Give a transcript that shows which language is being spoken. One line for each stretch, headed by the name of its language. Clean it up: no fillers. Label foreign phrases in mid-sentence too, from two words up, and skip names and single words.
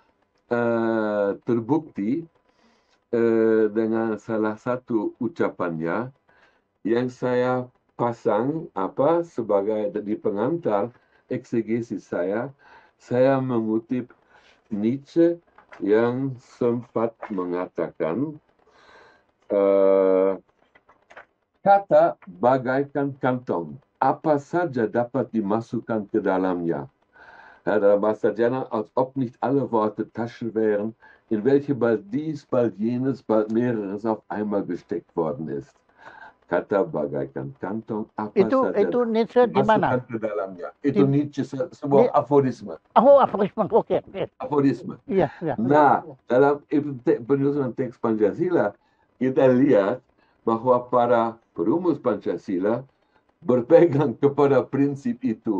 Indonesian: terbukti dengan salah satu ucapannya yang saya pasang sebagai di pengantar eksegesis saya mengutip Nietzsche yang sempat mengatakan kata bagaikan kantong, apa saja dapat dimasukkan ke dalamnya. Dalam bahasa Jerman,
German: als ob nicht alle Worte Taschen wären, in welche bald dies, bald jenes, bald mehreres auf einmal gesteckt worden ist.
Indonesian: Kata bagaikan kantong, apa saja itu Nietzsche di mana? dimasukkan ke dalamnya. Itu Di, Nietzsche sebuah aforisme. aforisme. Oke. Aforisme. Iya, iya. Nah, dalam penyusunan teks Pancasila, kita lihat bahwa para perumus Pancasila berpegang kepada prinsip itu.